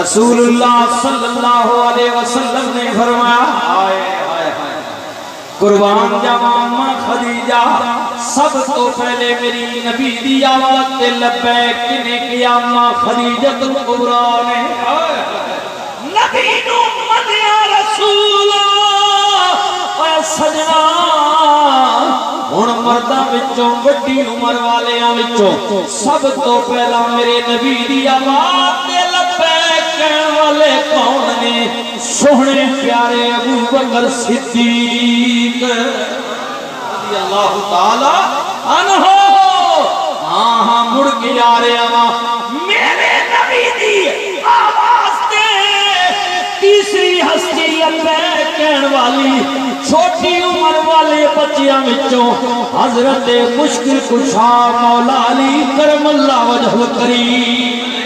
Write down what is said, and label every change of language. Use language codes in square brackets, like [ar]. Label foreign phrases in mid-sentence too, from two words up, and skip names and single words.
[ar] رسول اللہ صلی اللہ علیہ وسلم [pa] نے فرمایا، ہائے ہائے ہائے قربان جاواں ماں خدیجہ، سب تو پہلے میری نبی دی آواز تے لبیک نے کیا ماں خدیجہ الکبریٰ نے. نبی نو منیا رسول اے سجنا. ہن مرداں وچوں وڈی عمر والیاں وچوں سب تو پہلا میرے نبی دی آواز تے لبیک کہن والے کون نے؟ سوہنے پیارے ابو بکر صدیق [ar] رضی اللہ تعالی عنہ. [pa] ہاں مڑ کے آ رہے ہیں میرے نبی دی آواز تے تیسری ہستی لبیک کہن والی چھوٹی عمر والے بچیاں وچوں حضرت مشکل کشا مولا علی [ar] کرم اللہ وجہ الکریم.